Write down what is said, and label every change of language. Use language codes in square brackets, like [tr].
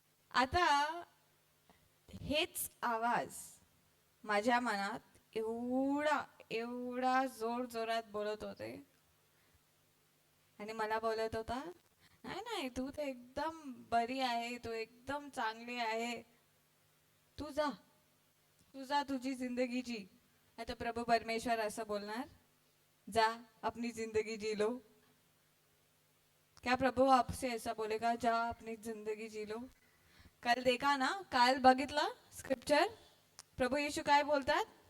[mr] आता हेच आवाज माझ्या मनात एवढा जोरात बोलत होते आणि मला बोलत होता, नाही तू तर एकदम बरी आहे, तू एकदम चांगली आहे, तू जा तुझी जिंदगी जी. आता प्रभु परमेश्वर असं बोलणार, [hi] जा अपनी जिंदगी जी लो? क्या प्रभु आपसे ऐसा बोलेगा, जा अपनी जिंदगी जी लो? काल देखा ना, [mr] काल बघितलं स्क्रिप्चर, प्रभु येशू काय बोलतात?